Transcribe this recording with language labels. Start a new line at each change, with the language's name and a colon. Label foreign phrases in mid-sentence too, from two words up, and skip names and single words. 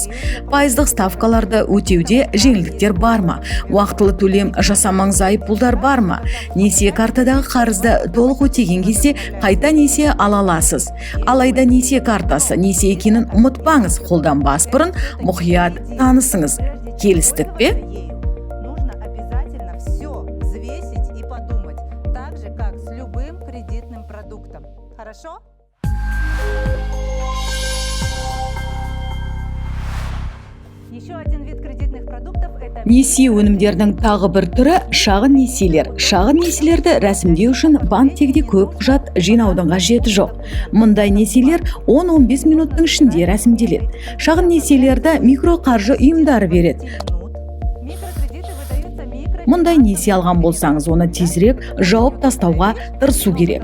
Kazakh: Пайыздық ставкаларды өтеуде жеңілдіктер бар ма? Уақытылы төлем жасамаңыз айыппұлдар бар ма? Несие картадағы қарызды толық өтеген кезде қайта несие ала аласыз. Алайда несие картасы несие екенін ұмытпаңыз. Қолданбас бұрын мұқият танысыңыз. Келістік пе?
Russian: Хорошо? Еще один вид кредитных продуктов – это
Kazakh: Несие өнімдердің тағы бір түрі шағын несиелер. Шағын несиелерді рәсімдеу үшін банктегідей көп құжат жинаудың қажеті жоқ. Мұндай несиелер 10-15 минуттың ішінде рәсімделеді. Шағын несиелерді микроқаржы ұйымдары береді. Мұндай несие алған болсаңыз, оны тезірек жауып тастауға тырысу керек.